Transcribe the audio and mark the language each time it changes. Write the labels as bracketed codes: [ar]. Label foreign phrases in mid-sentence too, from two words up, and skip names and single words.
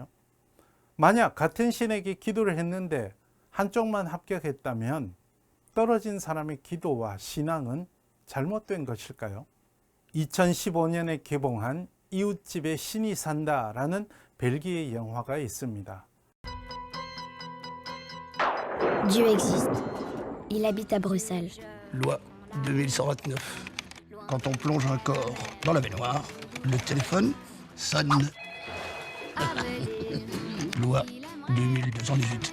[ko] 만약 같은 신에게 기도를 했는데 한쪽만 합격했다면 떨어진 사람의 기도와 신앙은 잘못된 것일까요? 2015년에 개봉한 이웃집에 신이 산다라는 벨기에 영화가 있습니다. [fr] Dieu existe. Il habite à Bruxelles. Loi 2129. Quand on plonge un corps dans la baignoire, le téléphone sonne. Loi 2218.